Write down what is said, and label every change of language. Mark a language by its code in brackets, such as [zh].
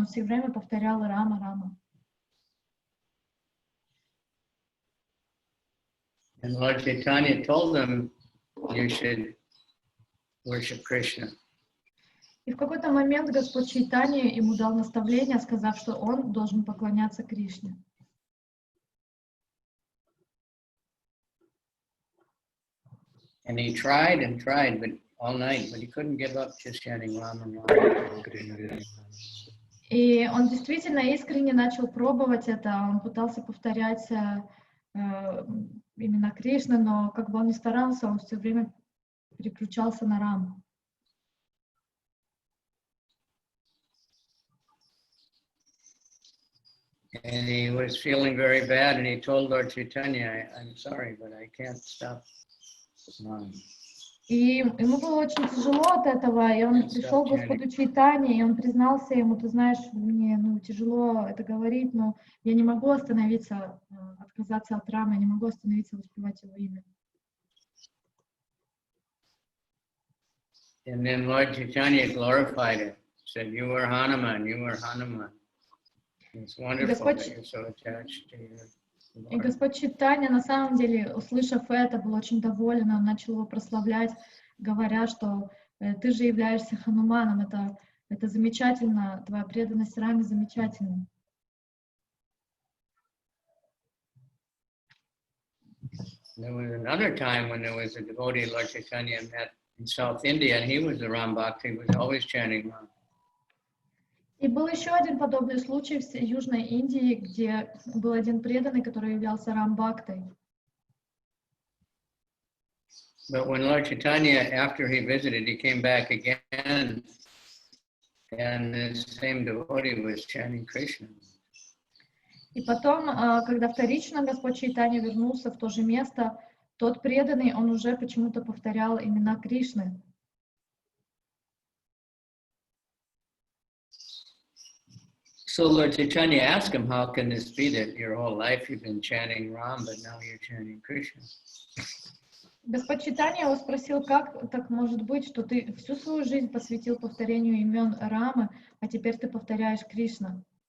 [ru] Он все время повторял Рама, Рама. [en] And Lord Chaitanya told them, you should worship Krishna. [ru] И в какой-то момент Господь Чайтани ему дал наставление, сказав, что он должен поклоняться Кришне. [en] And he tried and tried, but all night, but he couldn't give up just chanting Rama-Navami. [ru] И он действительно искренне начал пробовать это, он пытался повторять именно Кришны, но как бы он ни старался, он все время переключался на Раму. [en] And he was feeling very bad, and he told Lord Chaitanya, I'm sorry, but I can't stop Ram. [ru] И ему было очень тяжело от этого, и он пришел к Господу Чайтани, и он признался ему, ты знаешь, мне тяжело это говорить, но я не могу остановиться, отказаться от Рамы, я не могу остановиться воспевать его имя. [en] And then Lord Chaitanya glorified it, said, you were Hanuman, you were Hanuman. It's wonderful that you're so attached to your Lord. [ru] И Господь Чайтанья, на самом деле, услышав это, был очень доволен, он начал его прославлять, говоря, что ты же являешься Хануманом, это замечательно, твоя преданность Раме замечательна. [en] There was another time when there was a devotee, Lord Chaitanya, met in South India, and he was a Ram Bhakta. He was always chanting Ram. [ru] И был еще один подобный случай в Южной Индии, где был один преданный, который являлся Рам-Бхактой. [en] But when Lord Chaitanya, after he visited, he came back again, and this same devotee was chanting Krishna. [ru] И потом, когда вторично Господь Чайтанья вернулся в то же место, тот преданный, он уже почему-то повторял имена Кришны. [en] So Lord Chaitanya asked him, how can this be that your whole life you've been chanting Ram, but now you're chanting Krishna? [ru] Господь Чайтанья его спросил, как так может быть, что ты всю свою жизнь посвятил повторению имен Рамы, а теперь ты повторяешь Кришна.